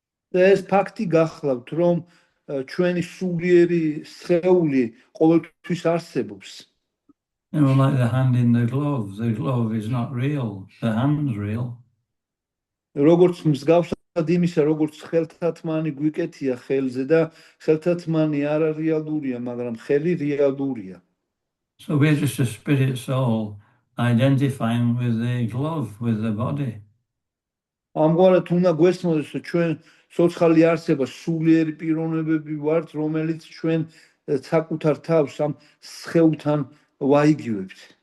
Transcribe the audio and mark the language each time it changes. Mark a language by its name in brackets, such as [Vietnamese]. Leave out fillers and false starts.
[Georgian] და ეს ფაქტი გახლავთ, რომ ჩვენი სულიერი სხეული ყოველთვის არსებობს. [English] Like the hand in the glove. The glove is not real. The hand's real. [Georgian] როგორც მსგავსად იმისა, როგორც ხელთათმანი გვიკეთია ხელზე და ხელთათმანი არ რეალურია, მაგრამ ხელი რეალურია. [English] So we're just a spirit soul identifying with the glove, with the body. [Georgian] ამგვარად უნდა გვესმოდეს, რომ ჩვენ სოცხალი არსება სულიერი პიროვნებები ვართ, რომელიც ჩვენ საკუთარ თავს ამ სხეულთან ვაიგივებთ.